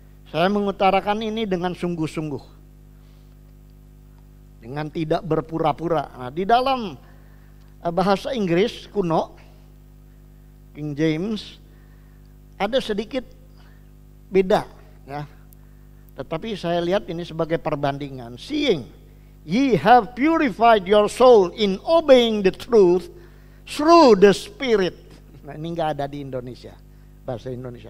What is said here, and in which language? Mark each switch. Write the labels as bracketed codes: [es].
[id] Saya mengutarakan ini dengan sungguh-sungguh, dengan tidak berpura-pura. Nah, di dalam bahasa Inggris kuno, King James, ada sedikit beda, ya. Tetapi saya lihat ini sebagai perbandingan. [en] Seeing ye have purified your soul in obeying the truth through the Spirit. [id] Nah, ini nggak ada di Indonesia, bahasa Indonesia.